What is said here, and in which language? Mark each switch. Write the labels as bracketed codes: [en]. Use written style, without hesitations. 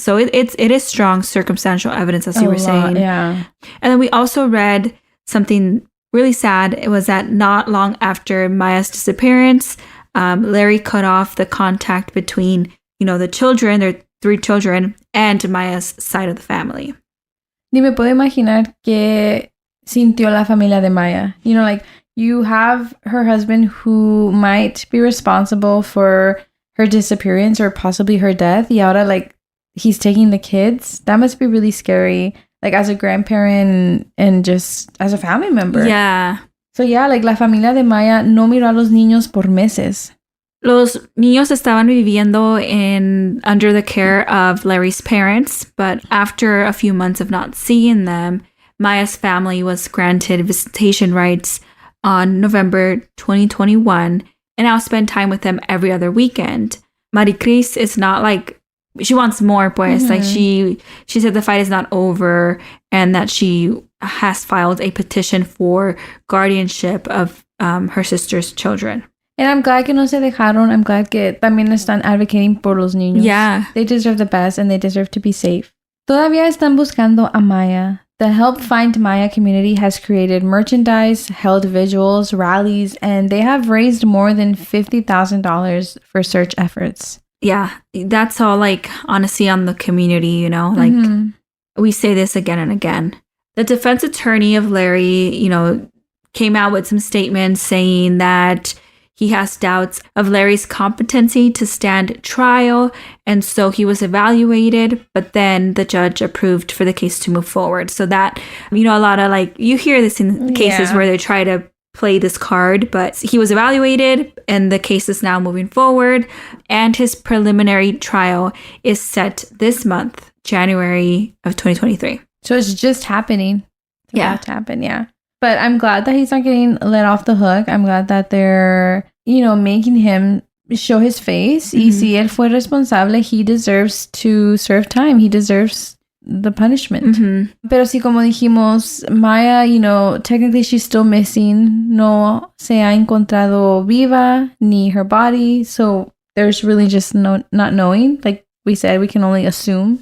[en] So it is strong circumstantial evidence, as you were saying. Yeah. And then we also read something really sad. It was that not long after Maya's disappearance, Larry cut off the contact between, you know, the children, their 3 children, and Maya's side of the family. [es] Ni me puedo imaginar que sintió la familia de Maya. [en] You know, like, you have her husband who might be responsible for her disappearance or possibly her death, [es] y ahora, [en] like, he's taking the kids. That must be really scary, like, as a grandparent and just as a family member. Yeah. So yeah, like, [es] la familia de Maya no miró a los niños por meses. Los niños estaban viviendo [en] under the care of Larry's parents, but after a few months of not seeing them, Maya's family was granted visitation rights on November 2021, and I'll spend time with them every other weekend. Maricris is not like, she wants more, pues. Like, she said the fight is not over and that she has filed a petition for guardianship of her sister's children. And I'm glad [es] que no se dejaron. [en] I'm glad [es] que también están advocating por los niños. [en] Yeah. They deserve the best and they deserve to be safe. [es] Todavía están buscando a Maya. [en] The Help Find Maya community has created merchandise, held vigils, rallies, and they have raised more than $50,000 for search efforts. Yeah, that's all, like, honestly, on the community, you know? Like, we say this again and again. The defense attorney of Larry, you know, came out with some statements saying that he has doubts of Larry's competency to stand trial, and so he was evaluated, but then the judge approved for the case to move forward. So that, a lot of you hear this in cases where they try to play this card, but he was evaluated and the case is now moving forward, and his preliminary trial is set this month, January of 2023. So it's just happening. It's about to happen, yeah. But I'm glad that he's not getting let off the hook. I'm glad that they're, making him show his face. [es] Y si él fue responsable, [en] he deserves to serve time. He deserves the punishment. [es] Pero sí, como dijimos, [en] Maya, technically she's still missing. [es] No se ha encontrado viva, ni [en] her body. So there's really just not knowing. Like we said, we can only assume.